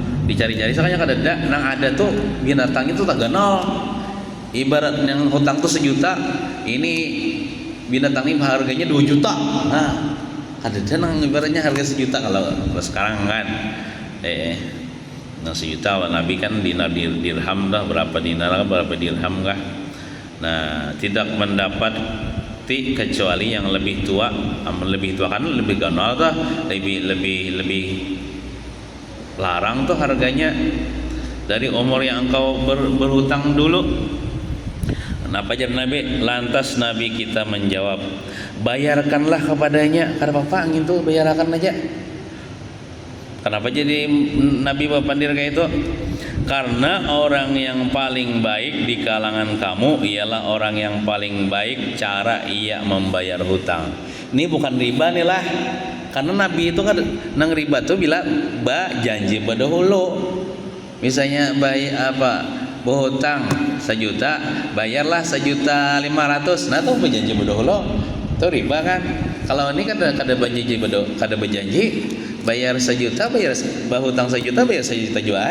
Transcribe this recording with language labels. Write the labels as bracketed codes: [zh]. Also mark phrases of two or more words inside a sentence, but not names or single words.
[bjn] dicari-cari sakanya kadada nang ada tuh binatang itu tak ganal. [id] Ibarat yang hutang tuh 1 juta, ini binatang ini harganya 2 juta. [bjn] Nah, kadada nang ibaratnya harga 1 juta kalau sekarang kan. Nang 1 juta Nabi kan dinar dirham dah, berapa dinar berapa dirham kah. [id] Nah, tidak mendapati kecuali yang lebih tua kan lebih ganal tuh, lebih larang tuh harganya dari umur yang engkau berhutang dulu. [bjn] Kenapa ajar Nabi? [id] Lantas Nabi kita menjawab, bayarkanlah kepadanya. [bjn] Karena bapak angin tuh bayarkan aja. Kenapa jadi Nabi berpandir kayak itu? [id] Karena orang yang paling baik di kalangan kamu ialah orang yang paling baik cara ia membayar hutang. Ini bukan riba nih lah. [bjn] Karena Nabi itu kan nang riba tuh bilang janji berdahulu. [id] Misalnya berhutang 1 juta, bayarlah 1,5 juta. Nah tuh berjanji berdahulu. Itu riba kan? [bjn] Kalau ini kan kada berjanji bayar 1 juta, berhutang 1 juta, bayar 1 juta juga.